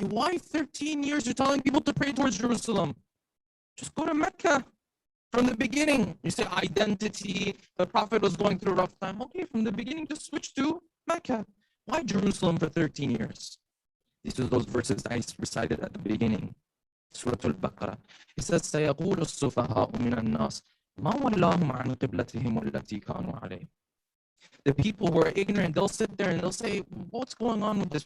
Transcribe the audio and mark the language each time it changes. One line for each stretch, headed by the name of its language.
English: Why 13 years you're telling people to pray towards Jerusalem? Just go to Mecca. From the beginning, you say identity, the Prophet was going through a rough time. Okay, from the beginning, just switch to Mecca. Why Jerusalem for 13 years? These are those verses I recited at the beginning. Surah Al-Baqarah. It says,
Arabic: سَيَقُولُ السُّفَهَاءُ مِنَ النَّاسِ مَا وَلَّاهُمْ عَنْ قِبْلَتِهِمُ الَّتِي كَانُوا عَلَيْهِ.
English: The people who are ignorant, they'll sit there and they'll say, what's going on with this?